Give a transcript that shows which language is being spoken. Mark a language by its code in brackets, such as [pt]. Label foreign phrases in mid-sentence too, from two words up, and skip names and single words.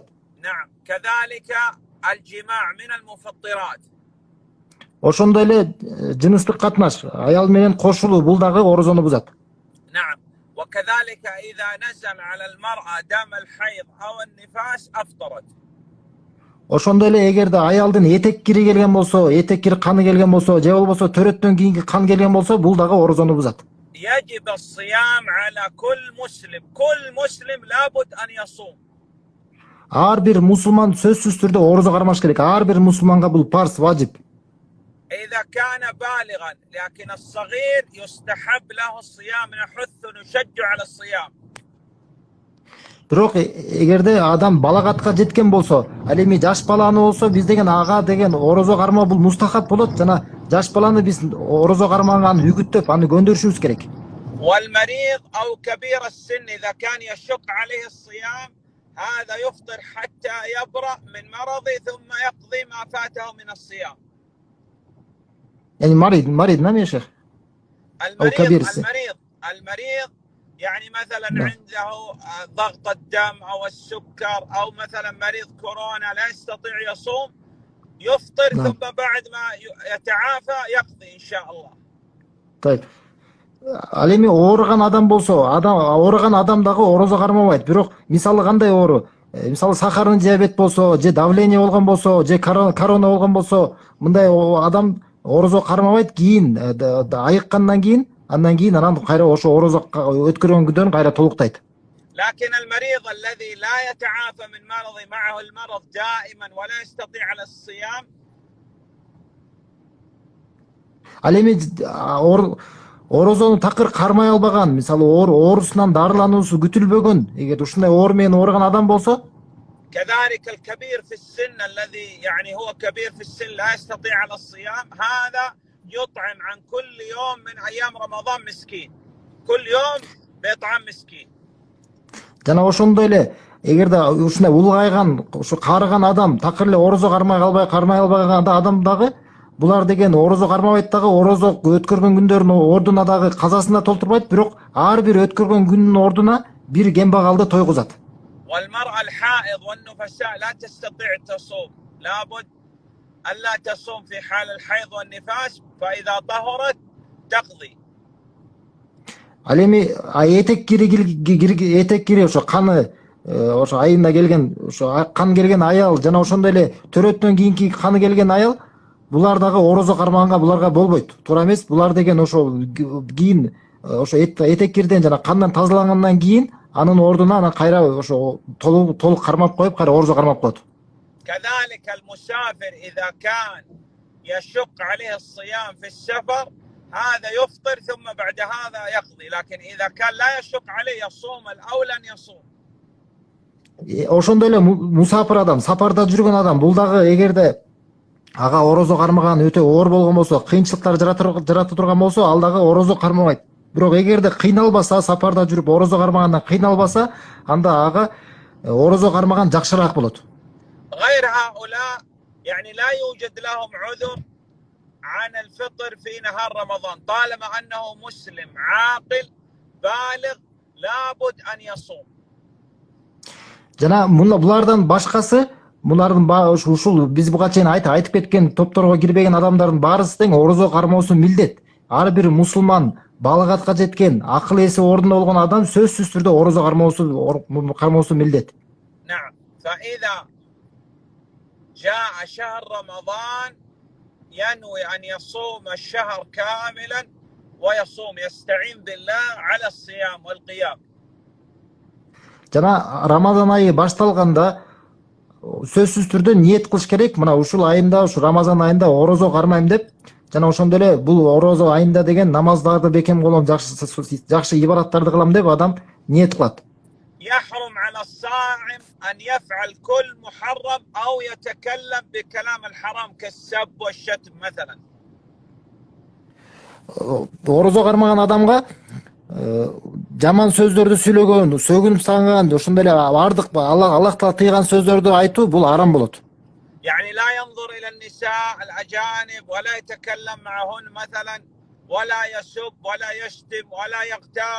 [ar] نعم. كذلك الجماع من المفطرات. [ky] Ошондой эле жыныстык катнаш, аял менен кошулуу бул дагы орозону бузат. [ar] نعم. وكذلك إذا نزل على المرأة دم الحيض أو النفاس أفطرت. [ky] Ошондой эле эгерде аялдын этек кири келген болсо, этек кири каны келген болсо, же болбосо төрөттөн кийинки кан келген болсо, бул дагы орозону бузат. [ar] يجب الصيام على كل مسلم لابد أن يصوم. [ky] Ар бир мусулман сөзсүз түрдө орозо кармаш керек. Ар бир мусулманга бул парз, важип. [ar] إذا كان بالغا، لكن الصغير يستحب له الصيام، نحث نشجع على الصيام. [ky] Бирок эгерде адам балагатка жеткен болсо, ал эми жаш баланы болсо, биз деген ага деген орозо кармоо бул мустахап болот жана жаш баланы биз орозо кармаганын үгүттөп, аны көндөрүшүбүз керек. [ar] والمريض أو كبير السن إذا كان يشق عليه الصيام هذا يفطر حتى يبرأ من مرضه ثم يقضي ما فاته من الصيام. Yani مريض نعم يا شيخ. أو كبير السن. المريض يعني مثلا عنده ضغط الدم أو السكر أو مثلا مريض كورونا لا يستطيع يصوم، يفطر ثم بعد ما يتعافى يقضي إن شاء الله. طيب. [ky] Ал эми ооруган адам болсо, ооруган адам дагы орозо кармабайт. Бирок мисалы кандай оору? Мисалы [ru] сахарный диабет [ky] болсо, же давление болгон болсо, же корона болгон болсо, мындай адам орозо кармабайт. Кийин айыккандан кийин, андан кийин анан кайра ошо орозо өткөргөн күндөрүн кайра толуктайт. [ar] لكن المريض الذي لا يتعافى من مرضه معه المرض دائما ولا يستطيع على الصيام. [ky] Ал эми орозону такыр кармай албаган, мисалы оорусунан дарылануусу күтүлбөгөн, эгер ушундай оор менен ооруган адам болсо, [ar] كذلك الكبير في السن الذي يعني هو كبير في السن لا يستطيع على الصيام، هذا يطعم عن كل يوم من أيام رمضان مسكين، كل يوم بيطعم مسكين. [ky] жана ошондой эле эгерде ушундай улгайган, ушу карыган адам такыр эле орозо кармай албаган адам дагы, булар деген орозо кармабайт дагы, орозо өткөргөн күндөрүнүн ордуна дагы казасында толтурбайт, бирок ар бир өткөргөн күнүнүн ордуна бир кембагалды тойгузат. [ar] والمرأة الحائض والنفساء لا تستطيع تصوم، لابد ألا تصوم في حال الحيض والنفاس، فإذا طهرت تقضي. [ky] Ал эми этек кири ошо каны, ошо айында келген, ошо кан келген аял жана ошондой эле төрөттөн кийинки каны келген аял, булар дагы орозо кармаганга буларга болбойт. Туура эмес, булар деген ошо кийин ошо этек кирден жана кандан тазалангандан кийин анын ордуна анан кайра ошо толук кармап коюп, кайра орозо кармап коет. [ar] كذلك المسافر إذا كان يشق عليه الصيام في السفر هذا يفطر ثم بعد هذا يقضي، لكن إذا كان لا يشق عليه يصوم الأولى أن يصوم. [ky] Ошондой эле мусафир адам, сапарда жүргөн адам, бул дагы эгерде ага орозо кармаган өтө оор болгон болсо, кыйынчылыктар жарата турган болсо, ал дагы орозо кармабайт. Бирок эгерде кыйналбаса, сапарда жүрүп орозо кармагандан кыйналбаса, анда ага орозо кармаган жакшыраак болот. [ar] غير هؤلاء يعني لا يوجد لهم عذر عن الفطر في نهار رمضان طالما أنه مسلم عاقل بالغ لابد أن يصوم. [ky] Жана булардан башкасы, булардын ушул биз буга чейин айтып кеткен топторго кирбеген адамдардын баарысы тең орозо кармоосу милдет. Ар бир мусулман, балагатка жеткен, акыл эси ордунда болгон адам сөзсүз түрдө орозо кармоосу милдет. [ar] نعم، فإذا جاء شهر رمضان ينوي أن يصوم الشهر كاملا ويصوم، يستعين بالله على الصيام والقيام. [ky] Жана Рамазан айы башталганда сөзсүз түрдө ниет кылыш керек. Мына ушул айында, ушу Рамазан айында орозо кармайм деп, жана ошондой эле бул орозо айында деген намаздарды бекем кылам, жакшы ибадаттарды кылам деп адам ниет кылат. [ar] يحرم على الصائم أن يفعل كل محرم أو يتكلم بكلام الحرام كالسب والشتم مثلا. [ky] Орозо кармаган адамга жаман сөздөрдү сүйлөгөн, сөгүнүп сагынган, ошондой эле бардык Аллах Таала тыйган сөздөрдү айтуу бул арам болот. [ar] يعني لا ينظر إلى النساء الأجانب ولا يتكلم معهن مثلا ولا يسب ولا يشتم ولا يغتاب.